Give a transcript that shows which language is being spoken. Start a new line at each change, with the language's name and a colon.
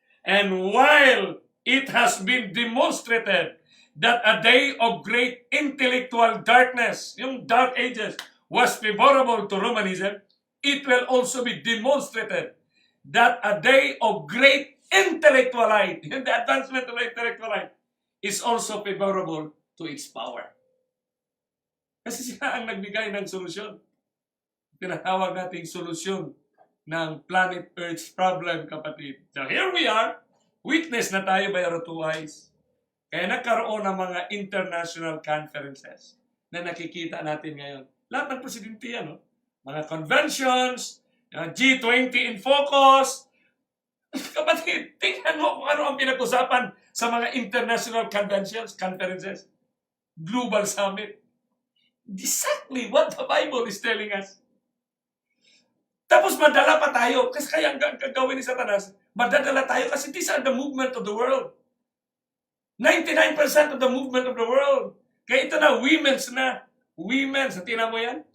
English: And while it has been demonstrated that a day of great intellectual darkness, yung Dark Ages, was favorable to Romanism, it will also be demonstrated that a day of great intellectual light, the advancement of intellectual light, is also favorable to its power.
Filipino: Kasi sila ang nagbigay ng solusyon. Tinatawag nating solusyon ng planet Earth's problem, kapatid.
English: So here we are, witness na tayo by our two eyes.
Filipino: Kaya nagkaroon ng mga international conferences na nakikita natin ngayon. Lahat ng presidente yan, no? Mga conventions, G20 in focus. Kapatid, tingnan mo kung ano ang pinag-usapan sa mga international conferences, global summit.
English: Exactly what the Bible is telling us.
Filipino: Tapos madala pa tayo. Kasi kaya ang gagawin ni Satanas, madadala tayo kasi
English: these are the movement of the world. 99% of the movement of the world.
Filipino: Kaya ito na, women's, tingnan mo yan?